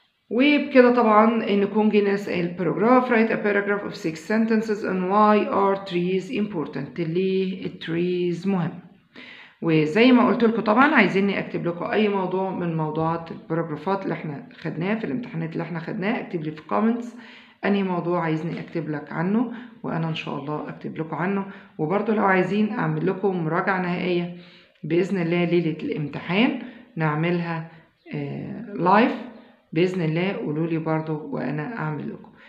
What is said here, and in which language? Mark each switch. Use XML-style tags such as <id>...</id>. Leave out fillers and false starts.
<ar>وبكده طبعا نكون جينا نسأل paragraph.</ar> <en>Write a paragraph of 6 sentences on why are trees important.</en> <ar>ليه التريز مهم. وزي ما قلت لكم طبعا عايزيني اكتب لكم اي موضوع من موضوعات الباراجرافات اللي احنا خدناها في الامتحانات اللي احنا خدناها. اكتب لي في كومنتس انهي موضوع عايزني اكتب لك عنه وانا ان شاء الله اكتب لكم عنه. وبرضو لو عايزين اعمل لكم مراجعة نهائية باذن الله ليلة الامتحان نعملها لايف باذن الله قولوا لي برضو وانا اعمل لكم.</ar>